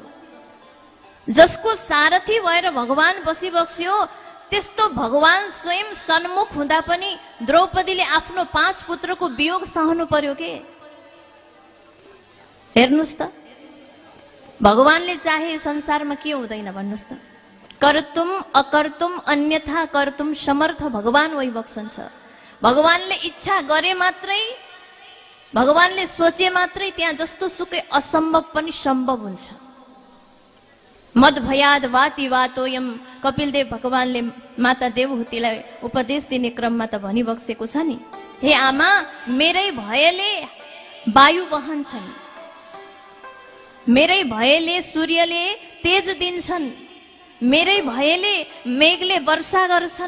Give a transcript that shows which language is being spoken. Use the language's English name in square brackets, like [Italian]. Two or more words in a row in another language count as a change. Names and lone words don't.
[Nepali] जसको सारथी भएर भगवान बसिबक्स्यो, त्यस्तो भगवान स्वयं सन्मुख हुँदा पनि द्रौपदीले आफ्नो 5 पुत्रको वियोग सहनु पर्यो के। हेर्नुस् त, भगवानले चाहे संसारमा के हुँदैन भन्नुस् त? [Sanskrit] कर्तुम अकर्तुम अन्यथा कर्तुम समर्थ [Nepali] भगवान वही बक्सन्छ। भगवानले इच्छा गरे मात्रै, भगवानले सोचे मात्रै त्यहाँ जस्तो सुकै असम्भव पनि सम्भव हुन्छ। [Sanskrit] मद भयाद वाति वातोयम, [Nepali] कपिलदेव भगवानले माता देवहूतिलाई उपदेश दिने क्रममा त भनिबक्सेको छ नि, हे आमा, मेरै भयले वायु बहन्छन्, मेरै भयले सूर्यले तेज दिन्छन्, मेरै भयले मेघले वर्षा गर्छन्।